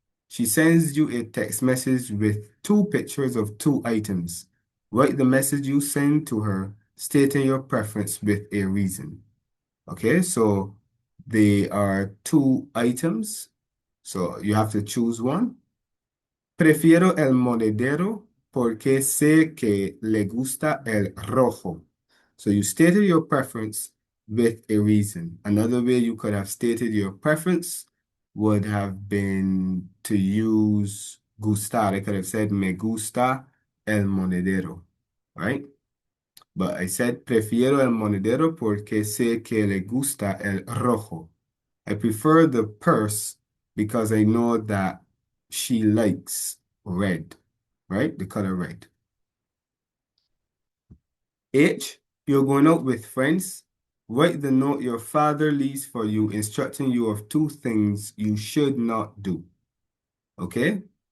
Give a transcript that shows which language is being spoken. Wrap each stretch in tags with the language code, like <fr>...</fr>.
<en>She sends you a text message with two pictures of two items. Write the message you send to her, stating your preference with a reason. Okay, so they are two items. So you have to choose one.</en> <es>Prefiero el monedero porque sé que le gusta el rojo.</es> <en>So you stated your preference with a reason. Another way you could have stated your preference would have been to use gustar. I could have said</en> <es>me gusta el monedero,</es> <en>right? But I said</en> <es>prefiero el monedero porque sé que le gusta el rojo.</es> <en>I prefer the purse because I know that she likes red, right? The color red. H, you're going out with friends. Write the note your father leaves for you, instructing you of two things you should not do. Okay?</en>